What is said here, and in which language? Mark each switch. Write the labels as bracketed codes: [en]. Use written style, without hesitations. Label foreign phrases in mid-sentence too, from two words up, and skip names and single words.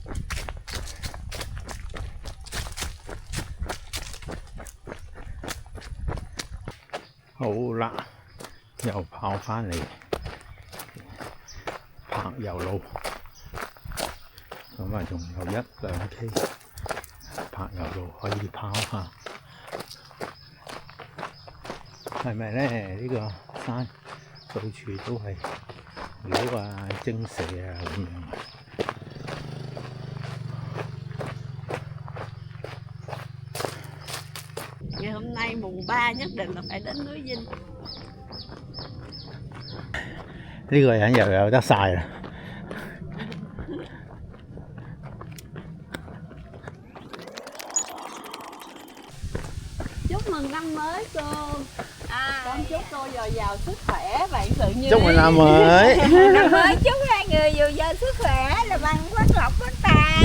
[yue] 好啦，又跑返嚟柏油路，咁啊仲有1、2 K 柏油路可以跑下，係咪咧？呢個山到處都係鳥啊、精蛇啊咁樣。 [vi] Ngày hôm nay mùng 3 nhất định là phải đến núi Dinh. [yue] 呢個人又有得曬啦！ [vi] Chúc mừng năm mới cô. Con chúc cô dồi dào sức khỏe, vạn sự như ý. Chúc mừng năm mới. Năm mới chúc hai người dồi dào sức khỏe, là bằng phát lộc phát tài.